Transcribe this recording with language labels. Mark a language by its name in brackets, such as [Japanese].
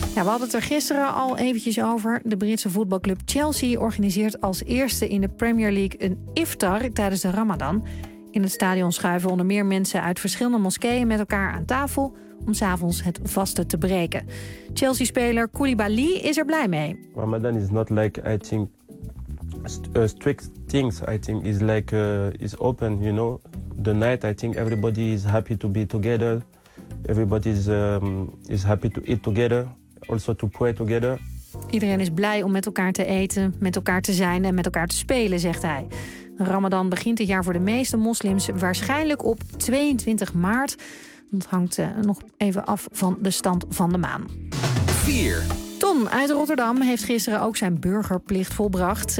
[Dutch] Ja, we hadden het er gisteren al eventjes over. De Britse voetbalclub Chelsea organiseert als eerste in de Premier League een iftar tijdens de Ramadan. In het stadion schuiven onder meer mensen uit verschillende moskeeën met elkaar aan tafel om 's avonds het vaste te breken. Chelsea-speler Koulibaly is er blij mee. [English] Ramadan is not like I think strict things. I think is like is open, you know. The night I think everybody is happy to be together. Everybody is happy to eat together. Also to pray together. [Dutch] Iedereen is blij om met elkaar te eten, met elkaar te zijn en met elkaar te spelen, zegt hij. Ramadan begint dit jaar voor de meeste moslims waarschijnlijk op 22 maart. Dat hangt nog even af van de stand van de maan. 4. Tom uit Rotterdam heeft gisteren ook zijn burgerplicht volbracht.